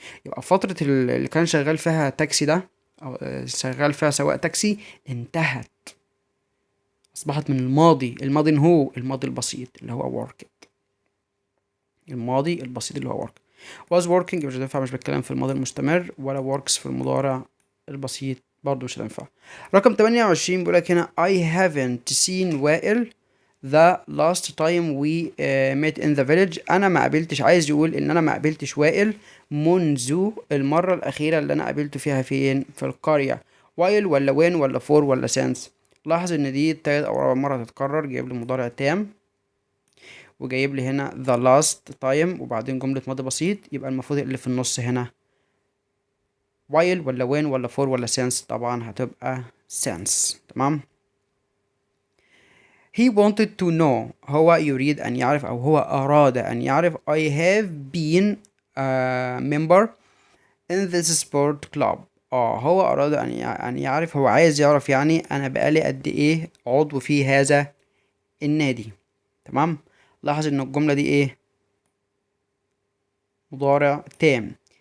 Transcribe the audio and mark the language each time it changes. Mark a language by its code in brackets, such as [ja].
[ar] يبقى فترة اللي كان شغال فيها تاكسي ده أو شغال فيها سواق تاكسي انتهت. أصبحت من الماضي. الماضي هو الماضي البسيط اللي هو worked. الماضي البسيط اللي هو work. was working مش هتنفع، مش بتكلم في الماضي المستمر، ولا works في المضارع البسيط برضو مش هتنفع. رقم 28 بيقولك هنا [en] I haven't seen وائل the last time we met in the village. [ar] أنا ما قابلتش، عايز يقول إن أنا ما قابلتش وائل منذ المرة الأخيرة اللي أنا قابلته فيها فين؟ في القرية. [en] while ولا when ولا for ولا since. [ar] لاحظ إن دي تالت أو رابع مرة تتكرر، جايب لي مضارع تام وجايب لي هنا the last time وبعدين جملة ماضي بسيط، يبقى المفروض اللي في النص هنا while ولا when ولا for ولا since. طبعا هتبقى since. تمام. [en] he wanted to know [ar] هو يريد أن يعرف أو هو أراد أن يعرف [en] I have been a member in this sport club. [ar] هو أراد أن يعرف، هو عايز يعرف يعني أنا بقالي قد إيه عضو في هذا النادي. تمام. لاحظ إن الجملة دي إيه؟ مضارع تام.